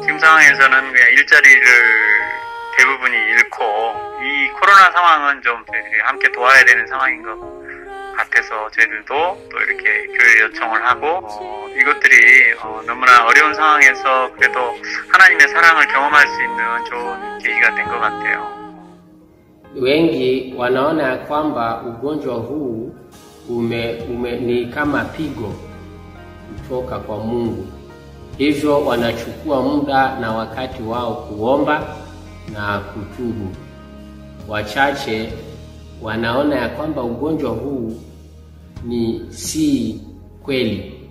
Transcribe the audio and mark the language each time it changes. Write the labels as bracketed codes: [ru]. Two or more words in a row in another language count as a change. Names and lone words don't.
[ko] 지금 상황에서는 그냥 일자리를 대부분이 잃고 이 코로나 상황은 좀 저희들이 함께 도와야 되는 상황인 것 같아서 저희들도 또 이렇게 교회 요청을 하고 이것들이 너무나 어려운 상황에서 그래도 하나님의 사랑을 경험할 수 있는 좋은 계기가 된 것 같아요. [sw] Wengi wanaona kwamba ugonjwa huu ni kama pigo kutoka kwa Mungu. Hivyo wanachukua muda na wakati wao kuomba na kutubu. Wachache wanaona ya kwamba ugonjwa huu si kweli.